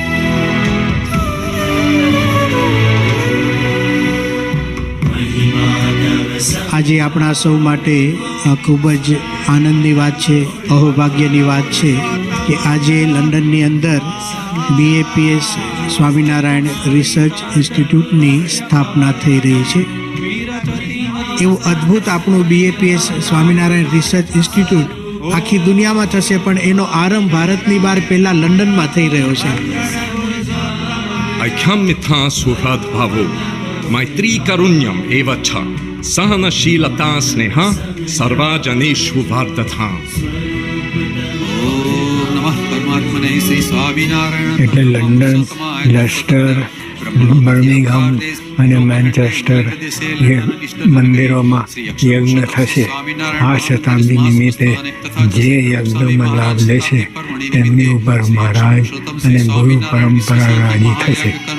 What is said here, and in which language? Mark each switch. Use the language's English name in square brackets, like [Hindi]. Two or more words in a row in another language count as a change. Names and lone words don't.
[Gujarati] આજે આપણા સૌ માટે ખૂબ જ આનંદની વાત છે, અહોભાગ્યની વાત છે કે આજે લંડનની અંદર BAPS સ્વામિનારાયણ રિસર્ચ ઇન્સ્ટિટ્યૂટની સ્થાપના થઈ રહી છે. એવું અદ્ભુત આપણું BAPS સ્વામિનારાયણ રિસર્ચ ઇન્સ્ટિટ્યૂટ આખી દુનિયામાં થશે, પણ એનો આરંભ ભારતની બહાર પહેલાં લંડનમાં થઈ રહ્યો છે. [Sanskrit] ऐक्यमिथा सुहृद्भावो मैत्री करुण्यम एवच सहनशीलता स्नेह सर्वजनेषु वर्धता. [Gujarati] એટલે લંડન, લેસ્ટર, બર્મિંગહામ અને મેન્ચેસ્ટર એ મંદિરોમાં યજ્ઞ થશે. આ શતાબ્દી નિમિત્તે જે યજ્ઞમાં લાભ લેશે તેમની ઉપર મહારાજ અને ગુરુ પરંપરા રાજી થશે.